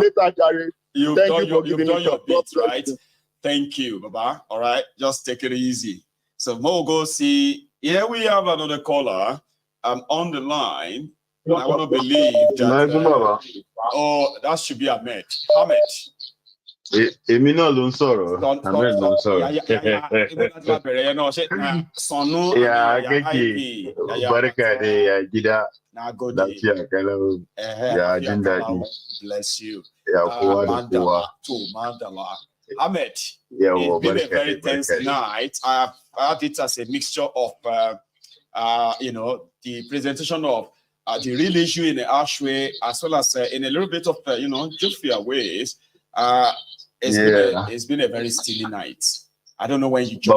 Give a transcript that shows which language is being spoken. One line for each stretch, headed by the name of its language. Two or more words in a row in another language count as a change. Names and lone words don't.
English: You've done your bit, right? Thank you, Baba. All right, just take it easy. So we'll go see. Here we have another caller on the line. I want to believe that. That should be Ahmed. Ahmed.
Yoruba: Emina ló ń sọ̀rọ̀. Ahmed ló ń sọ̀rọ̀.
Hausa: Barka da gida. Lafiya kalau. Ya jin daɗi.
English: Bless you.
Hausa: Ya kowa da kowa.
English: Ahmed, it's been a very tense night. I had it as a mixture of, the presentation of the real issue in a harsh way, as well as in a little bit of, jovial ways. It's been a very steely night. I don't know when you joined.